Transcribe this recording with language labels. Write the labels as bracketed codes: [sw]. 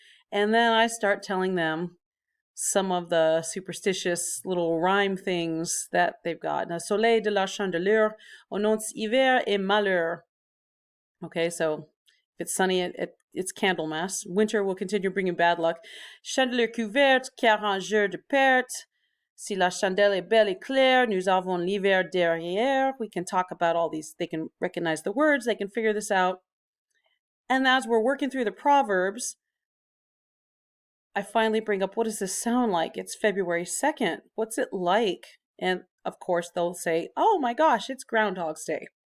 [en] And then I start telling them some of the superstitious little rhyme things that they've got. [fr] Now, Soleil de la Chandeleur, annonce hiver et malheur. [en] Okay, so if it's sunny, it's Candlemas. Winter will continue bringing bad luck. [fr] Chandeleur couverte, carangeur de perte. Si la chandelle est belle et claire, nous avons l'hiver derrière. [en] We can talk about all these. They can recognize the words. They can figure this out. And as we're working through the proverbs, I finally bring up, what does this sound like? It's February 2nd. What's it like? And of course, they'll say, oh my gosh, it's Groundhog's Day.